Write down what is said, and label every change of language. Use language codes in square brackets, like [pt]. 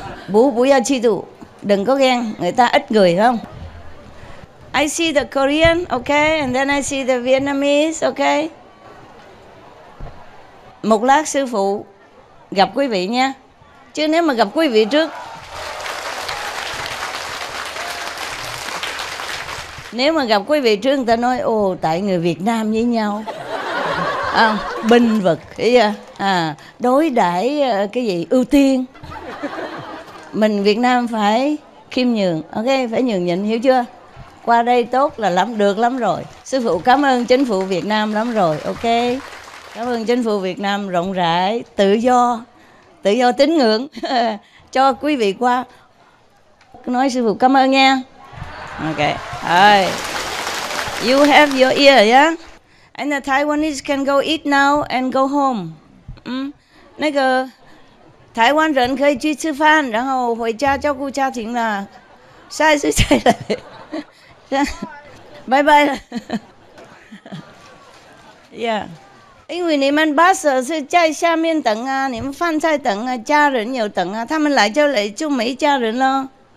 [zh] 不要嫉妒， [vi] đừng có ghen, người ta ít người không? [en] I see the Korean, okay, and then I see the Vietnamese, okay. [vi] Một lát sư phụ gặp quý vị nha. Chứ nếu mà gặp quý vị trước, nếu mà gặp quý vị trước người ta nói ồ tại người Việt Nam với nhau. Binh vực, đối đãi cái gì ưu tiên. Mình Việt Nam phải khiêm nhường, ok, phải nhường nhịn, hiểu chưa? Qua đây tốt là lắm, được lắm rồi. Sư phụ cảm ơn chính phủ Việt Nam lắm rồi, ok. Cảm ơn chính phủ Việt Nam rộng rãi, tự do tín ngưỡng cho quý vị qua. Nói sư phụ cảm ơn nha. [en] Ok, you have your ear, yeah? And the Taiwanese can go eat now and go home. [zh] 那个台湾人可以去吃饭，然后回家照顾家庭了。下一次再来，拜拜了。 [en] Yeah， [zh] 因为你们把手是在下面等啊，你们饭菜等啊，家人有等啊，他们来就没家人了。